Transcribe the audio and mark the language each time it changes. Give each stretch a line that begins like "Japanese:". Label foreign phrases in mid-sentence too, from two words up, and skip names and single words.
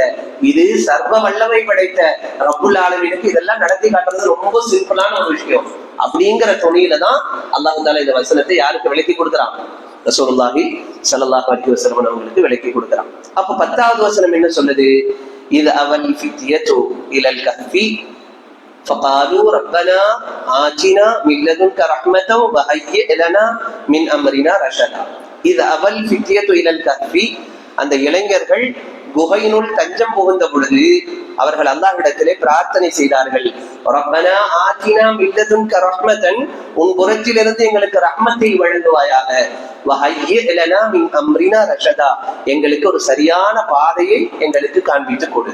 Tamil: இது சர்வ வல்லமை படைத்த ரப்புல் ஆலமீனுக்கு இதெல்லாம் நடத்தி காட்டுறது ரொம்ப சிம்பிளான ஒரு விஷயம். அப்படிங்கிற துணியில தான்
Arabic: الله تعالى
Tamil: இந்த வசனத்தை யாருக்கு விளக்கி கொடுக்குறான்?
Arabic: رسول الله صلى الله عليه وسلم
Tamil: அவங்களுக்கு விளக்கி கொடுக்குறான். அப்ப 10வது வசனம் என்ன சொல்லுது?
Arabic: إذ أوى الفتية إلى الكهف فقالوا ربنا آتنا من لدنك رحمة وهيئ لنا من أمرنا رشدا. إذ أوى الفتية إلى الكهف.
Tamil: அந்த இளைஞர்கள் குகையினுள் தஞ்சம் புகுந்த பொழுது அவர்கள் அல்லாஹ்விடத்திலே பிரார்த்தனை செய்தார்கள்.
Arabic: ربنا آتنا من لدنك رحمة,
Tamil: உன் புறத்திலிருந்து எங்களுக்கு ரஹ்மத்தை வழங்குவாயாக.
Arabic: وهيئ لنا من أمرنا رشدا,
Tamil: எங்களுக்கு ஒரு சரியான பாதையை எங்களுக்கு காண்பித்து கொடு.